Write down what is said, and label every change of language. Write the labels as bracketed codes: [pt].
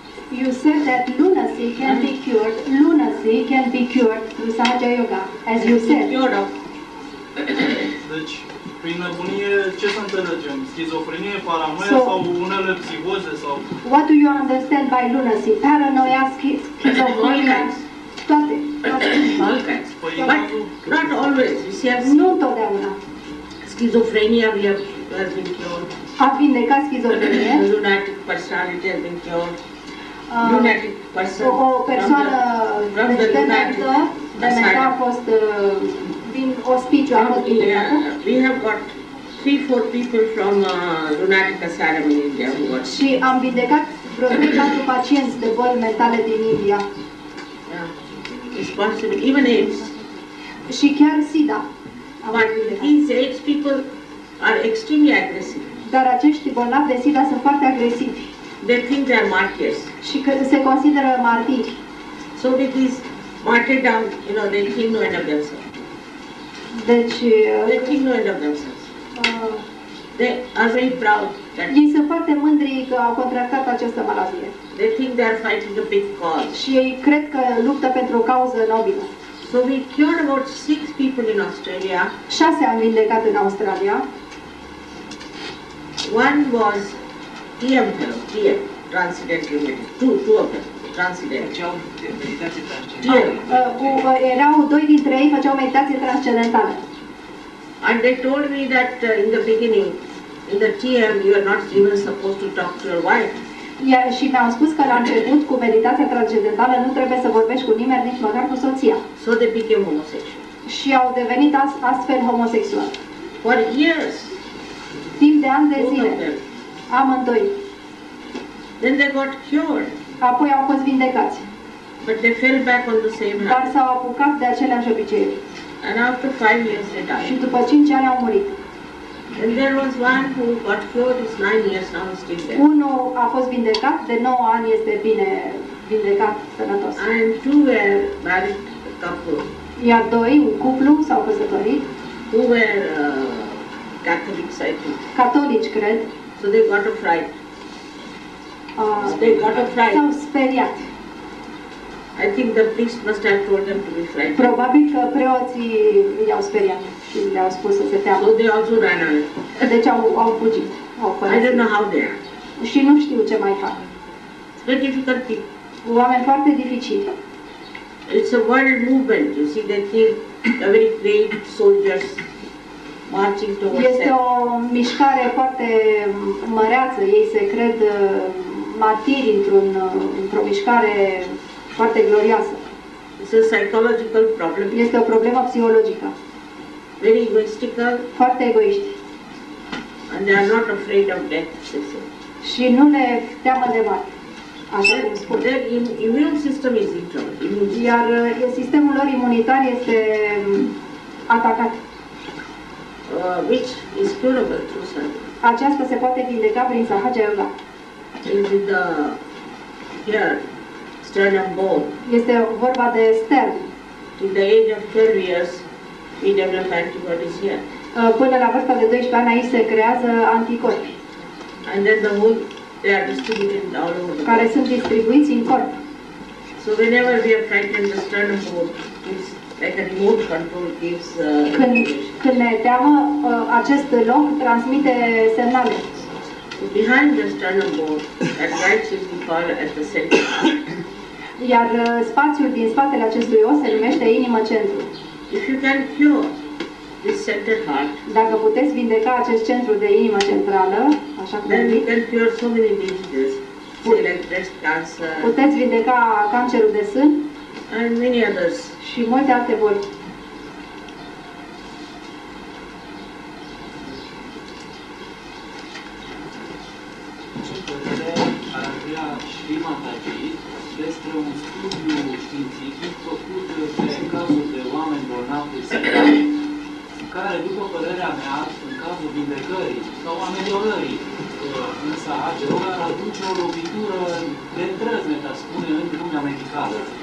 [en] You said that lunacy can be cured. Lunacy can be cured through Sahaja Yoga, as you said. Cured of. [ro] Deci, prin nebunie, ce să înțelegem? Schizofrenie, paranoia sau unele psihoze sau... [en] What do you understand by lunacy? [ro] Paranoia, schizofrenia, toate. [en] All kinds. But not always. You see, [ro] Nu întotdeauna. [en] schizophrenia we have has been cured. [ro] A vindecat schizofrenie. [en] Lunatic personality has been cured. Uh, Lunatic person. [ro] O persoană [en] from the [ro] dementă a fost din ospiciu, a fost vindecată. [en] We have got 3-4 people from lunatic asylum in India who were. [ro] Și am vindecat vreo 3-4 pacienți de boli mentale din India. [en] Yeah. It's possible. Even AIDS. [ro] Și chiar SIDA. Am [en] But [ro] vindecat. [en] these AIDS people are extremely aggressive. [ro] Dar acești bolnavi de SIDA sunt foarte agresivi [en] They think they are martyrs. [ro] și că se consideră martiri. [en] So with this martyrdom, they think no end of themselves. [ro] Deci, [en] They think no end of themselves. They are very proud that [ro] ei sunt foarte mândri că au contractat această maladie. [en] they think they are fighting a big cause. [ro] Și ei cred că luptă pentru o cauză nobilă. [en] So we cured about 6 people in Australia. [ro] 6 am vindecat în Australia. [en] One was TM fellow, TM, Transcendental Meditation. Two of them, Transcendental. TM. [ro] Erau 2 dintre ei făceau meditație transcendentală. [en] And they told me that in the beginning, in the TM, you are not even supposed to talk to your wife. [ro] Și mi-au spus că la început, cu meditația transcendentală, nu trebuie să vorbești cu nimeni, nici măcar cu soția. [en] So they became homosexual. [ro] Și au devenit astfel homosexuali. [en] For years, [ro] Timp de ani de [en] both [ro] zile, [en] of them. [ro] amândoi. [en] Then they got cured, [ro] Apoi au fost vindecați. [en] but they fell back on the same [ro] Dar [en] habit. [ro] s-au apucat de aceleași obiceiuri. [en] And after 5 years they [ro] Și [en] died. [ro] după 5 ani au murit. [en] And there was one who got cured, is 9 years now, he's still there. [ro] Unul a fost vindecat, de 9 ani este bine vindecat, sănătos. [en] And 2 were married couple [ro] Iar 2, un cuplu, s-au căsătorit, [en] who were Catholics, I think. [ro] catolici, cred, [en] So they got a fright. They got a fright. [ro] s-au speriat. [en] I think the priest must have told them to be frightened. [ro] Probabil că preoții i-au speriat și le-au spus să se teamă. [en] So they also ran away. [ro] Deci au fugit, au [en] I don't [ro] părăsit. [en] know how they are. [ro] Și nu știu ce mai fac. [en] It's very difficult people. [ro] Oameni foarte dificili. [en] It's a world movement. You see, they think they're very great soldiers marching towards [ro] Este [en] them. [ro] o mișcare foarte măreață. Ei se cred martiri într-o mișcare foarte glorioasă. [en] It's a psychological problem. [ro] Este o problemă psihologică. [en] Very egoistical, [ro] Foarte egoiști. [en] and they are not afraid of death, they say. [ro] Și nu le teamă de moarte, așa cum spun. [en] Their immune system is in trouble. Immune system. [ro] Iar sistemul lor imunitar este atacat. [en] Which is curable through surgery. [ro] Aceasta se poate vindeca prin Sahaja Yoga. [en] Is in the here sternum bone. [ro] Este vorba de stern. [en] In the age of 12 years, we develop antibodies here, [ro] Până la vârsta de 12 ani aici se creează anticorpi, [en] and then the whole they are distributed all over the [ro] care [en] body. [ro] sunt distribuiți în corp. [en] So whenever we are frightened, the sternum bone gives like a remote control gives. [ro] Când ne teamă, acest loc transmite semnale. [en] So behind the sternum bone, at right should be called at the center. [ro] Iar spațiul din spatele acestui os se numește inimă centru. [en] If you can cure this center heart, [ro] Dacă puteți vindeca acest centru de inimă centrală, așa cum [en] then [ro] am [en] we [ro] zis, [en] can cure so many diseases, say like breast cancer, [ro] puteți vindeca cancerul de sân, [en] and many others. [ro] Și multe alte boli. Ce părere ar avea Srimataji despre un studiu științific făcut pe cazuri de oameni bolnavi de SIDA, care, după părerea mea, în cazul vindecării sau ameliorării în Sahaja Yoga, ar aduce o lovitură de îndrăzneț, aș spune, în lumea medicală.